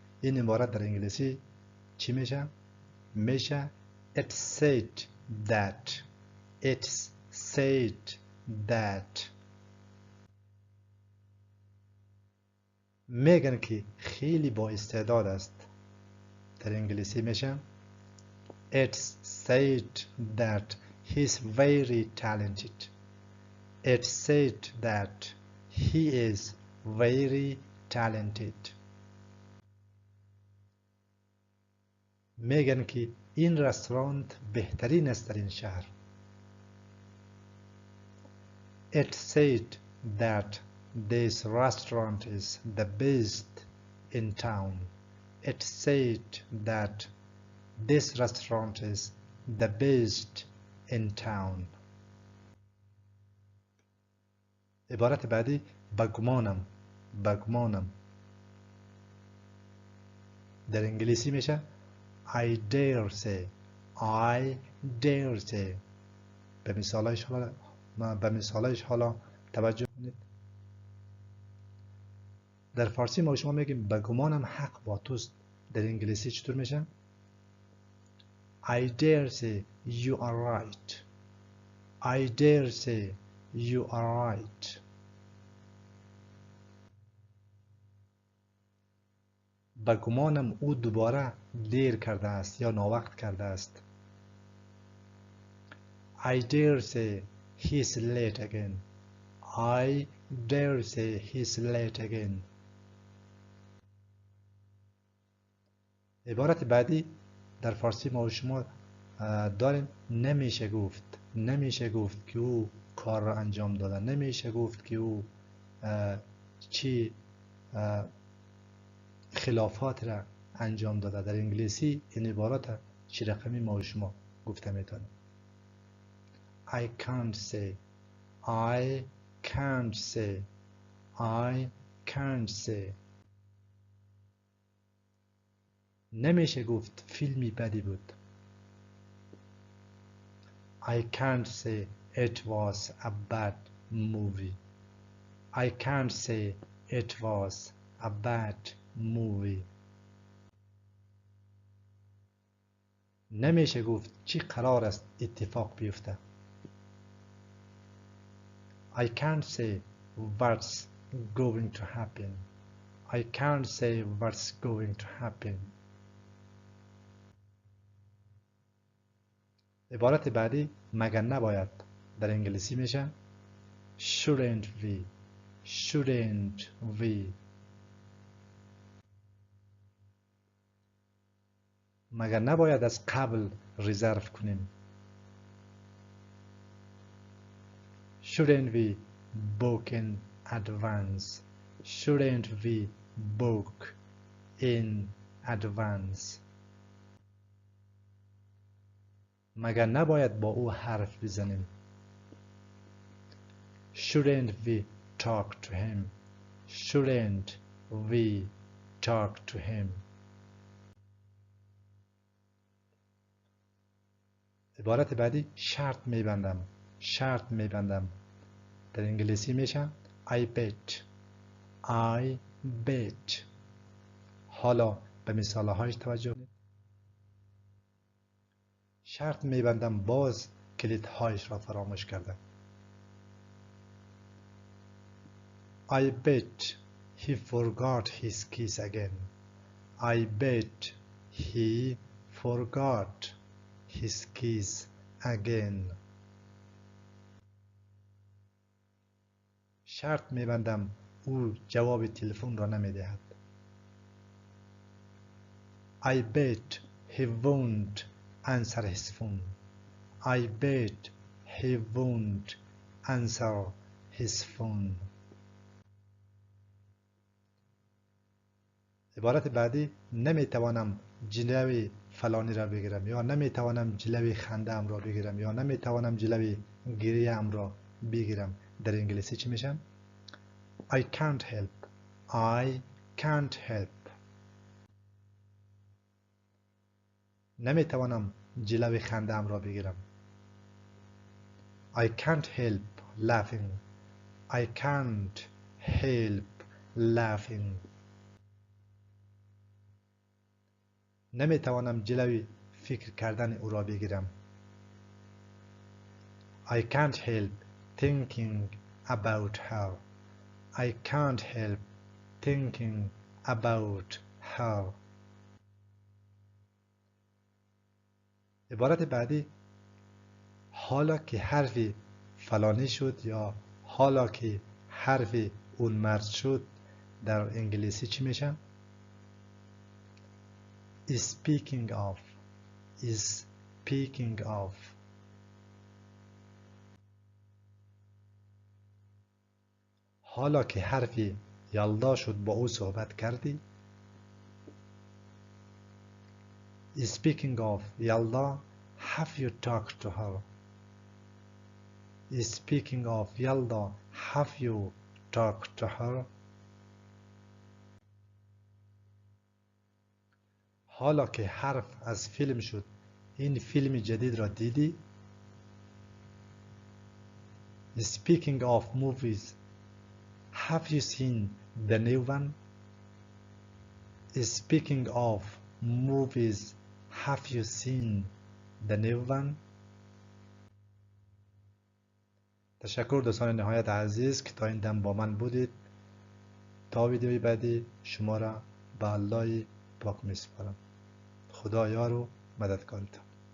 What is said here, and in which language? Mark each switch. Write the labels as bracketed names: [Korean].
[Persian] این عبارت در انگلیسی چی میشه؟ میشه [English] it's said that. it's said that. [Persian] میگن که خیلی با استعداد است. در انگلیسی میشه [English] it's said that he's very talented. it's said that he is very talented. [Persian] میگن که این رستوران بهترین است در این شهر. [English] it's said that this restaurant is the best in town. it's said that this restaurant is the best in town. [Persian] عبارت بعدی بگمانم. بگمانم در انگلیسی میشه [English] I dare say. [Persian] I dare say. به مثالش حالا توجه کنید. در فارسی ما شما میگیم بگمانم حق با توست. در انگلیسی چطور میشه؟ [English] I dare say you are right. I dare say you are right. [Persian] بگمانم او دوباره دیر کرده است یا ناوقت کرده است. [English] I dare say he's late again. I dare say he's late again. [Persian] عبارت بعدی در فارسی ما و شما داریم نمیشه گفت. نمیشه گفت که او کار را انجام داده. نمیشه گفت که او چی خلافات را انجام داده. در انگلیسی این عبارت چی رقمی ما و شما گفته میتونیم. [English] I can't say. I can't say. I can't say. [Persian] نمیشه گفت فیلمی بدی بود. [English] I can't say it was a bad movie. I can't say it was a bad movie. [Persian] نمیشه گفت چی قرار است اتفاق بیفته. [English] I can't say what's going to happen. I can't say what's going to happen. [Persian] عبارت بعدی مگر نباید در انگلیسی میشه [English] shouldn't we. Shouldn't we. [Persian] مگر نباید از قبل رزرو کنیم. [English] Shouldn't we book in advance. Shouldn't we book in advance. [Persian] مگر نباید با او حرف بزنیم. [English] Shouldn't we talk to him. Shouldn't we talk to him. [Persian] عبارت بعدی شرط میبندم. شرط میبندم در انگلیسی میشه [English] I bet. I bet. [Persian] حالا به مثال هایش توجه کنید. شرط میبندم باز کلید هایش را فراموش کرده. [English] I bet he forgot his keys again. I bet he forgot his keys again. [Persian] شرط میبندم او جواب تلفن را نمیدهد. [English] I bet he won't answer his phone. I bet he won't answer his phone. [Persian] عبارت بعدی نمیتوانم جلوی فلانی را بگیرم یا نمیتوانم جلوی خنده ام را بگیرم یا نمیتوانم جلوی گریه ام را بگیرم. در انگلیسی چی میشن؟ [English] I can't help. I can't help. [Persian] نمیتوانم جلوی خنده ام را بگیرم. [English] I can't help laughing. I can't help laughing. [Persian] نمیتوانم جلوی فکر کردن او را بگیرم. [English] I can't help thinking about her. I can't help thinking about her. [Persian] عبارت بعدی حالا که حرفی فلانی شد یا حالا که حرفی اون مرد شد در انگلیسی چی میشه؟ [English] Speaking of. Speaking of. [Persian] حالا که حرفی یلدا شد با او صحبت کردی؟ [English] Speaking of Yalda, have you talked to her? Speaking of Yalda, have you talked to her? [Persian] حالا که حرف از فیلم شد این فیلم جدید را دیدی؟ [English] Speaking of movies, have you seen the new one? Speaking of movies, have you seen the new one? [Persian] تشکر دوستان نهایت عزیز که تا این دم با من بودید. تا ویدیوی بعدی شما را به الله پاک میسپارم. خدا یار و مددکارتان.